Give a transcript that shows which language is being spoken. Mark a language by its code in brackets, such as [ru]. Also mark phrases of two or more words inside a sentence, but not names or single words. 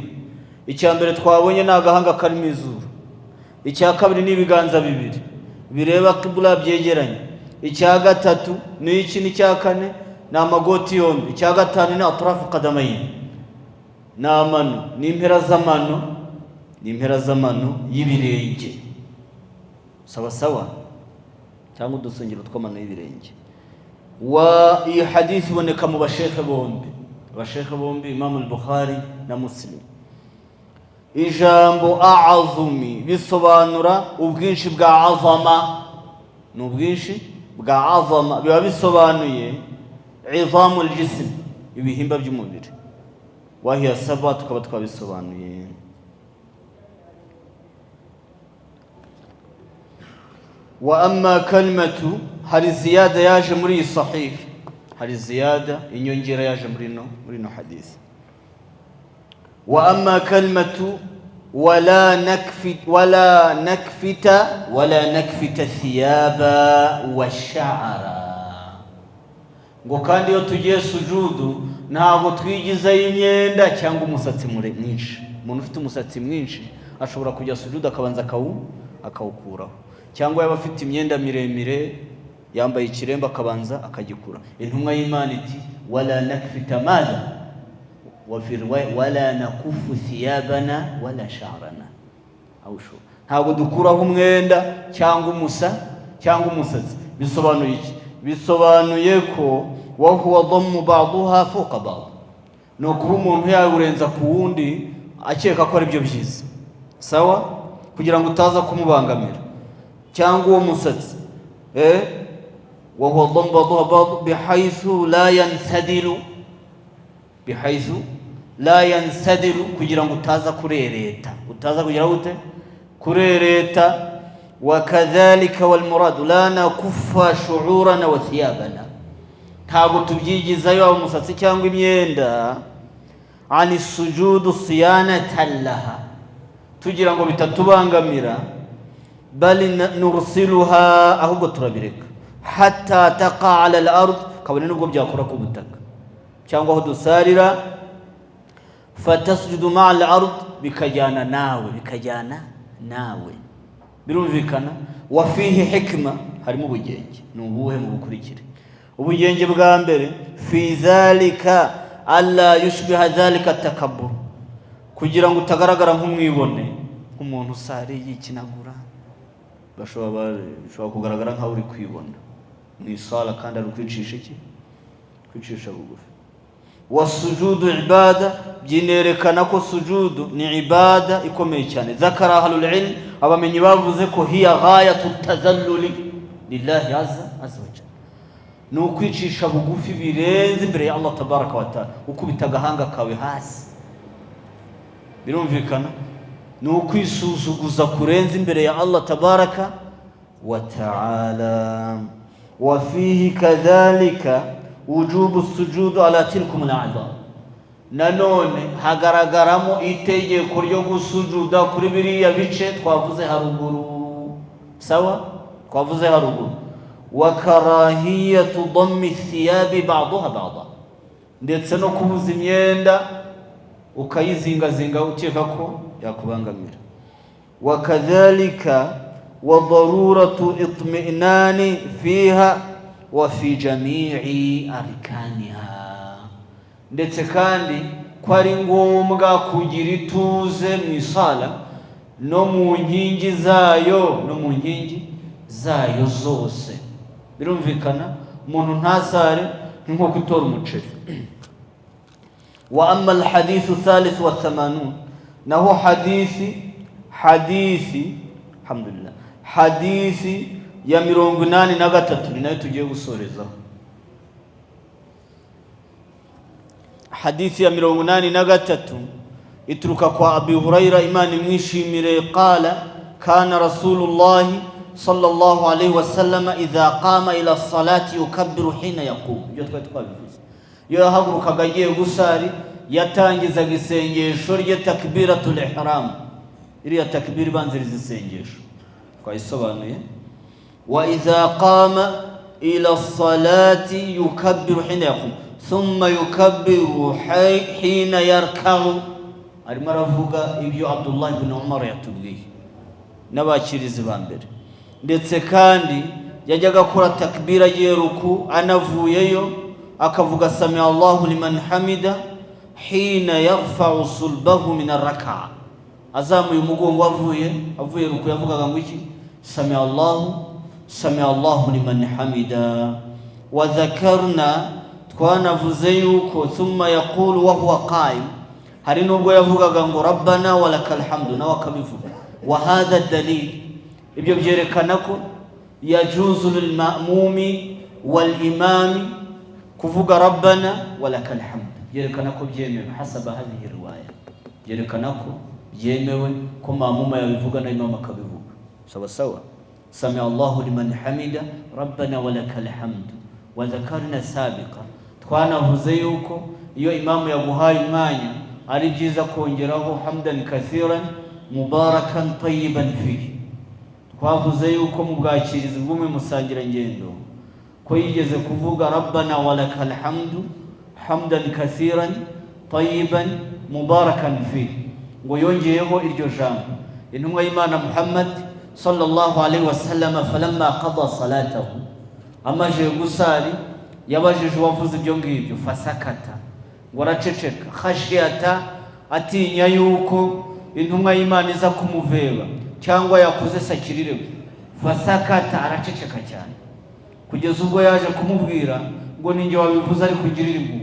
[rw] Icya mbere twabonye ni agahanga karimo izuru, icya kabiri ni ibiganza bibiri bireba kibula byegeranye, icya gatatu ni iki, n'icya kane ni amagoti yombi, icya gatanu ni [ar] أطراف قدمين, [rw] n'amano n'impera z'amano y'ibirenge, sawa sawa, cyangwa udusengero tw'amano y'ibirenge. Wa iyi hadith iboneka mu bashekhe bombi Imam al-Bukhari na Muslim. Ijambo a'azumi bisobanura ubwinshi bwa azama, n'ubwinshi bwa azama biba bisobanuye [ar] عظام الجسم, [rw] ibihimba by'umubiri. [ar] وهي سبعة [rw] tukaba twabisobanuye. [ar] وأما كلمة, [rw] hari ziyada yaje muri sahih, hari ziyada inyongera yaje muri no hadith. [ar] وأما كلمة ولا نكفت ثيابا وشعرا, [rw] ngo kandi iyo tugiye sujudu ntabwo twigizayo imyenda cyangwa umusatsi mwinshi. Umuntu ufite umusatsi mwinshi ashobora kujya sujudu akabanza akawukuraho, cyangwa yaba afite imyenda miremire yambaye ikiremba akabanza akagikura. Intumwa y'Imana iti [ar] ولا نكفت مذا وفي ولا نكف ثيابنا ولا شعرنا, [rw] ntabwo dukuraho umwenda cyangwa umusatsi. Bisobanuye iki? Bisobanuye ko [ar] وهو ضم بعضها فوق بعض, [rw] no kuba umuntu yawurenza ku wundi akeka ko ari byo byiza, sawa, kugira ngo utaza kumubangamira. Cyangwa uwo musatsi [ar] وهو ضم بعضها بعض بحيث لا ينسدل, [rw] kugira ngo utaza kurereta, utaza kugira gute kurereta. [ar] وكذلك والمراد لا نكف شعورنا وثيابنا, ntabwo [rw] tubyigizayo umusatsi cyangwa imyenda [ar] عن سجود صيانة لها, [rw] tugira ngo bitatubangamira, [ar] بل نرسلها, [rw] ahubwo turabireka, [ar] حتى تقع على الأرض, [rw] kabone nubwo byakora ku butaka cyangwa aho dusarira, [ar] فتسجد مع الأرض, [rw] bikajyana nawe, birumvikana. [ar] وفيه حكمة, [rw] harimo ubugenge. Ni ubuhe? mu bukurikire. Ubugenge bwa mbere, [ar] في ذلك ألا يشبه ذلك تكبر, [rw] kugira ngo utagaragara nk'umwibone, nk'umuntu usari yikinagura, bashobora kugaragara nkaho uri kwibona mu isala kandi ari kwicisha bugufi. [ar] والسجود عبادة, [rw] byinerekana ko sujudu ni ibada ikomeye cyane. [ar] ذكر أهل العلم, [rw] abamenyi bavuze ko [ar] هي غاية التذلل لله عز وجل, [rw] ni ukwicisha bugufi birenze imbere ya [ar] الله تبارك وتعالى, [rw] ukubita agahanga kawe hasi, birumvikana. Ni ukwisuzuguza kurenze imbere ya [ar] الله تبارك وتعالى. وفيه كذلك وجوب السجود على تلكم الأعضاء, [rw] nanone hagaragaramo itegeko ryo gusujuda kuri biriya bice twavuze haruguru, sawa, twavuze haruguru. [ar] وكراهية ضم الثياب بعضها بعضا, [rw] ndetse no kubuza imyenda ukayizingazinga ukeka ko yakubangamira. [ar] وكذلك وضرورة الاطمئنان فيها وفي جميع أركانها, [rw] ndetse kandi ko ari ngombwa kugira ituze mu isala no mu nkingi zayo zose, birumvikana. Umuntu ntasare nko gutora umuceri. [ar] وأما الحديث الثالث و80, [rw] naho hadithi alhamdulillah, hadithi ya 83 ni nayo tugiye gusorezaho. Hadithi ya 83 ituruka kwa Abi Huraira, Imana imwishimire, [ar] قال كان رسول الله صلى الله عليه وسلم إذا قام إلى الصلاة يكبر حين يقوم. [rw] Iyo twabivuze, iyo yahagurukaga agiye gusari yatangizaga isengesho rye [ar] تكبيرة الإحرام, [rw] iriya takbir banziriza isengesho twayisobanuye. [ar] وإذا قام إلى الصلاة يكبر حين يقوم ثم يكبر حين يركع. [rw] Arimo aravuga ibyo Abdullah ibn Umar yatubwiye n'abakirizi ba mbere, ndetse kandi yajyaga akora takbira yeruku anavuyeyo akavuga [ar] سمع الله لمن حمده حين يرفع صلبه من الركعة. [rw] Azamuye umugongo avuye ruku yavugaga ngo iki? [ar] سمع الله لمن حمده. وذكرنا, [rw] twanavuze yuko [ar] ثم يقول وهو قائم, [rw] hari nubwo yavugaga ngo [ar] ربنا ولك الحمد [rw] nawe akabivuga. [ar] وهذا دليل, [rw] ibyo byerekana ko [ar] يجوز للمأموم والإمام kuvuga ربنا ولك الحمد, [rw] byerekana ko byemewe [ar] حسب هذه الرواية, [rw] byerekana ko byemewe ko ma'muma yabivuga na imam akabivuga sawa sawa. [ar] سمع الله لمن حمده ربنا ولك الحمد. وذكرنا سابقا, [rw] twanavuze yuko iyo imamu yaguhaye umwanya ari byiza kongeraho [ar] حمدا كثيرا مباركا طيبا فيه. [rw] Twavuze yuko mu bwakirizi bw'umwe musangira ngendo ko yigeze kuvuga [ar] ربنا ولك الحمد حمدا كثيرا طيبا مباركا فيه, [rw] ngo yongeyeho iryo jambo. Intumwa y'Imana [ar] Muhammad صلى الله عليه وسلم فلما قضى صلاته, [rw] amaje gusari yabajije uwavuze ibyo ngibyo, fasakata, ngo araceceka, khashiyata, atinya yuko intumwa y'Imana iza kumuveba cyangwa yakuze sakirire. Fasakata, araceceka cyane kugeza ubwo yaje kumubwira ngo ninjye wabivuze ari kugirira impuhwe.